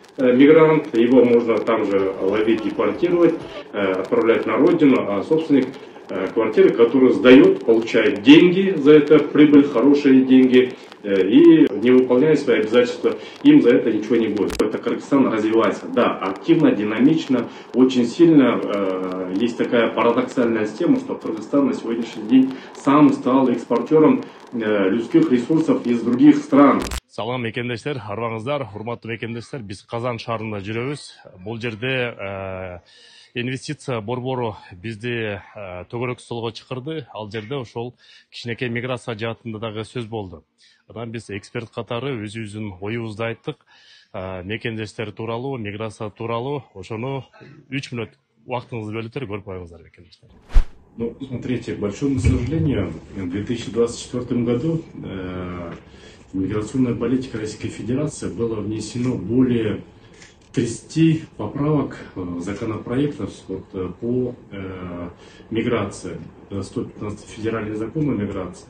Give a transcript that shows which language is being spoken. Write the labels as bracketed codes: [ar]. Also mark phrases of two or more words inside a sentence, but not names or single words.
[ru] мигрант, его можно там же ловить, депортировать, отправлять на родину, а собственник квартиры, который сдает, получает деньги за это, прибыль, хорошие деньги, и не выполняет свои обязательства, им за это ничего не будет. Это Кыргызстан развивается, да, активно, динамично, очень сильно. Есть такая парадоксальная тема, что Кыргызстан на сегодняшний день сам стал экспортером людских ресурсов из других стран. [ky] Салам мекендештер, арбаңыздар, урматтуу мекендештер, биз Казан шаарында жүрөбүз. Бул жерде инвестиция борбору бизди төгөрөк столго чакырды. Ал жерде ошол кичинекей миграция жаатында дагы сөз болду. Анан биз эксперт катары өзүбүздүн оюбузду айттык. Мекендештер тууралуу, миграция тууралуу, ошону 3 мүнөт убактыңызды бөлүптөр көрүп коюңуздар, мекендештер. [ru] Ну, смотрите, к большому сожалению, в 2024 году миграционная политика Российской Федерации было внесено более 30 поправок законопроектов по миграции, 115 федеральный закон о миграции.